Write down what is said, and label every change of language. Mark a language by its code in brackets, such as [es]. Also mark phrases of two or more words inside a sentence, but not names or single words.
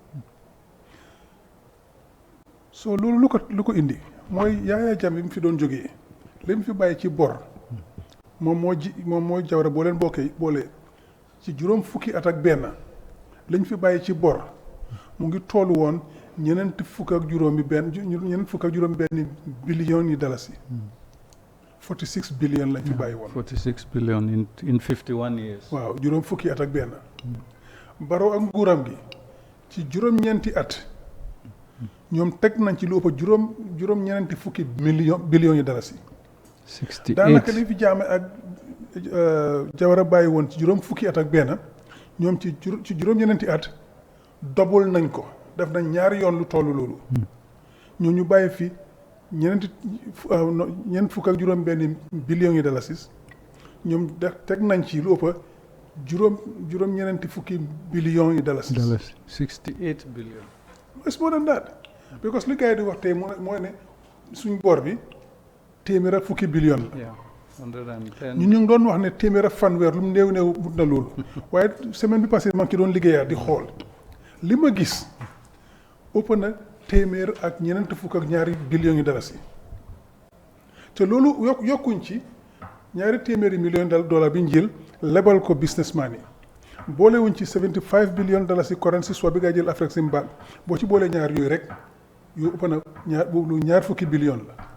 [wo] soo loolu lu ko indi mooy Yaya Jammeh bi mu fi doon jógee li mu fi bàyyi ci bor moom moo Jawara boo leen boole ci juróom fukki at ak benn liñ fi bàyyi ci bor mu ngi toll woon ñeneent fukk ak juróom benn billion yi dalasi 46 billion lañ fi bàyyi woon. [en] 46 billion in 51 years. [wo] waaw juróom fukki at ak benn. Barrow ak nguuram gi ci juróom-ñeenti at ñoom teg nañ ci lu ëpp juróom-ñeenti fukki billion yi dalasi. 68 daanaka li fi Jammeh ak Jawara bàyyi woon ci juróom fukki at ak benn ñoom ci juróom-ñeneenti at double nañ ko def nañ ñaari yoon lu toll loolu. ñu bàyyi fi ñeent fukk ak juróom-benn billions yi dalasis ñoom teg nañ ci lu ëpp juróom-ñeneenti fukki billions yi dalasis. [en] 68 billion. It's more than that because [wo] li gars yi di wax tey mooy ne suñ bor bi téeméer ak fukki billion la. [en] Yeah, 110. [wo] ñu ngi doon wax ne téeméer ak fanweer lu mu néew mut na loolu waaye semaine bi passée maa ngi ci doon liggéeyaat di xool li ma gis ëpp na téeméer ak ñeneent fukk ak ñaari billions yi dalasi te loolu yokkuñ ci ñaari téeméeri millions dollar bi ñu jël lebal ko businessman yi boolewuñ ci 75 billion dalasi currency soit bi ngay jël Afrexim Bank boo ci boolee ñaar yooyu rek yu ëpp na ñaar fukki billion la